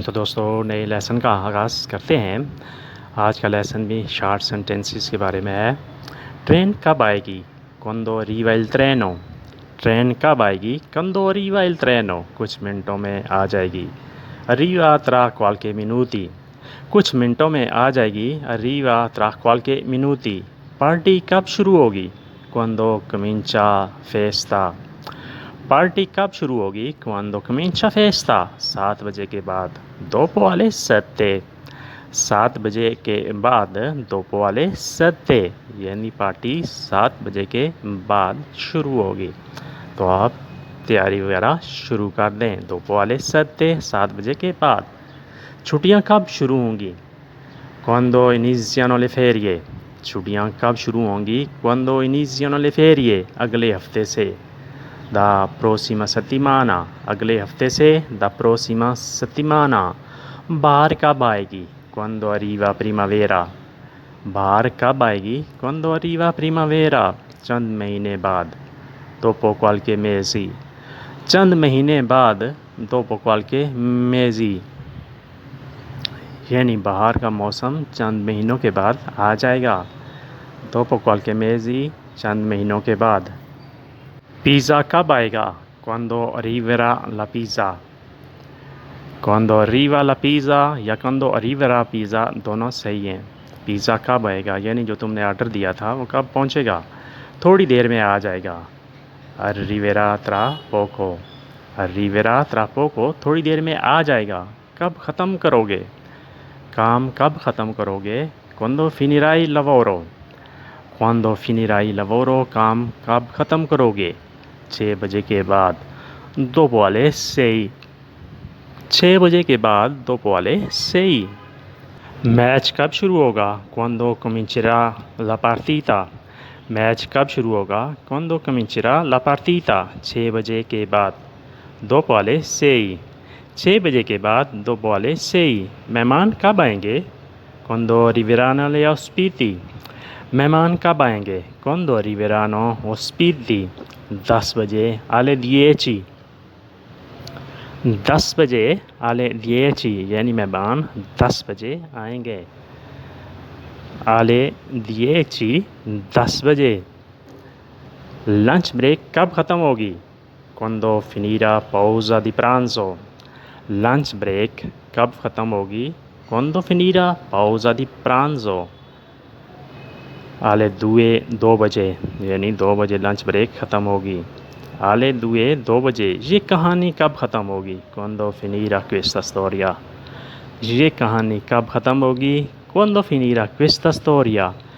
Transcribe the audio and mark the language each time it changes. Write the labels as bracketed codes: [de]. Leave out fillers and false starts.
[hi] तो दोस्तों, नए लेसन का आगाज़ करते हैं। आज का लेसन भी शॉर्ट सेंटेंसेस के बारे में है। ट्रेन कब आएगी? [it] क्वांडो arriva il treno? [hi] ट्रेन कब आएगी? [it] क्वांडो arriva il treno? [hi] कुछ मिनटों में आ जाएगी। [it] arriva tra qualche minuti? [hi] कुछ मिनटों में आ जाएगी। [it] arriva tra qualche minuti? [hi] Party कब शुरू होगी? [it] क्वांडो comincia festa? [hi] पार्टी कब शुरू होगी? [it] क्वांडो comincia festa? [hi] 7 बजे के बाद। [it] dopo alle 7? [hi] 7 बजे के बाद। [it] dopo alle 7 [hi] यानी पार्टी 7 बजे के बाद शुरू होगी। तो आप तैयारी वगैरह शुरू कर दें। [it] dopo alle 7 [hi] 7 बजे के बाद। छुट्टियां कब शुरू होंगी? [it] quando iniziano le ferie? [hi] छुट्टियां कब शुरू होंगी? [it] quando iniziano le ferie? [hi] अगले हफ्ते से। [it] da prossima settimana? [hi] अगले हफ्ते से। [it] da prossima settimana? [hi] बाहर कब आएगी? [it] quando arriva primavera? [hi] बाहर कब आएगी? [it] quando arriva primavera? [hi] चंद महीने बाद। [it] dopo qualche mesi? [hi] चंद महीने बाद। [it] dopo qualche mesi? [hi] यानी बाहर का मौसम चंद महीनों के बाद आ जाएगा। [it] dopo qualche mesi? [hi] चंद महीनों के बाद। पिज़्ज़ा कब आएगा? [it] quando arriverà la pizza? quando arriva la pizza [hi] या [it] quando arriverà pizza [hi] दोनों सही हैं। पिज़्ज़ा कब आएगा यानी जो तुमने ऑर्डर दिया था वो कब पहुंचेगा? थोड़ी देर में आ जाएगा। [it] arriverà tra poco? arriverà tra poco? [hi] थोड़ी देर में आ जाएगा। कब ख़त्म करोगे? काम कब ख़त्म करोगे? [it] quando finirai il lavoro? quando finirai il lavoro? [hi] काम कब ख़त्म करोगे? 6 बजे के बाद। [it] dopo alle 6? [hi] 6 बजे के बाद। [it] dopo alle 6? [hi] मैच कब शुरू होगा? [it] quando comincerà la partita? [hi] Match कब शुरू होगा? [it] quando comincerà la partita? [hi] 6 बजे के बाद। [it] dopo alle 6? [hi] 6 बजे के बाद। [it] dopo alle 6? [hi] मेहमान कब आएंगे? [it] quando arriveranno gli ospiti? [hi] मेहमान कब आएंगे? [it] quando arriveranno ospiti? [hi] 10 बजे। [it] alle 10? [hi] 10 बजे। [it] alle 10 [hi] यानी मेहमान 10 बजे आएंगे। [it] alle 10 [hi] 10 बजे। लंच ब्रेक कब ख़त्म होगी? [it] quando finirà pausa di pranzo? [hi] Lunch break कब ख़त्म होगी? [it] quando finirà pausa di pranzo? alle 2 [hi] बजे यानी 2 बजे लंच ब्रेक ख़त्म होगी। [it] alle 2 [hi] बजे। ये कहानी कब ख़त्म होगी? [it] quando finirà questa storia? [hi] ये कहानी कब ख़त्म होगी? [it] quando finirà questa storia?